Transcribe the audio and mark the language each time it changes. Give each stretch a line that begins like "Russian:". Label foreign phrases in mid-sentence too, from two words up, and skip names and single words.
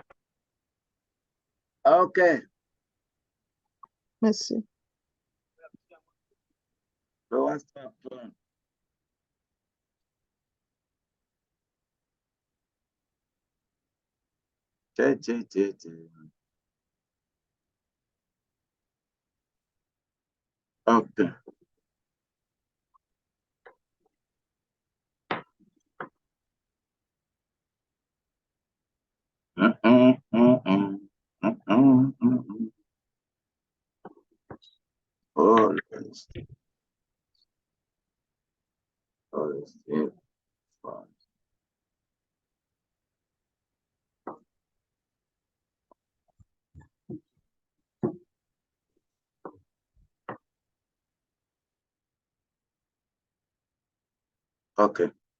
French: Ok, merci. le WhatsApp. Tchè, tchè, tchè, tchè. Ok. Hum, hum, hum, hum. Hum, hum, hum, hum. Oh, le ok.